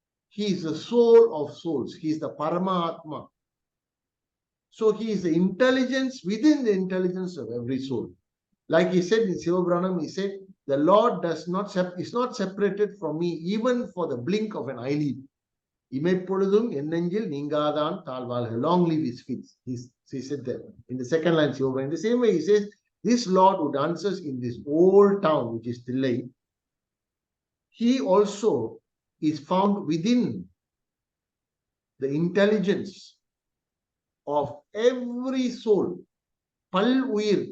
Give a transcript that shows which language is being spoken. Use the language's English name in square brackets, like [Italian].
[English] He is the soul of souls. He is the Paramatma. So he is the intelligence within the intelligence of every soul. Like he said in Sivapuranam, he said, the Lord is not separated from me even for the blink of an eyelid. [Tamil] இமைப்பொழுதும் என் நெஞ்சில் நீங்காதான் தாழ்வார்கள். [English] Long live his feet. He said that in the second line. In the same way, he says, this Lord who dances in this old town, which is Tillai, he also is found within the intelligence of every soul. Pal Uyir.